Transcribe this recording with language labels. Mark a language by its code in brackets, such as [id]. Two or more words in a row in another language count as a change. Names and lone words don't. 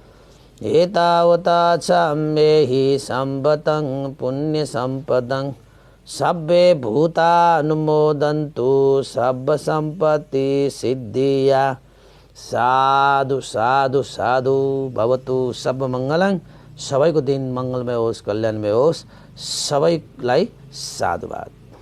[pi] एतावता सम्मेहि सम्पतं पुण्यसम्पदं, सब्बे भूतानुमोदन्तु सर्वसम्पत्तिसिद्धिया। साधु साधु साधु भवतु सब मङ्गलं। [ne] सबैको दिन मङ्गलमय होस्, कल्याणमय होस्। सबैलाई साधुवाद।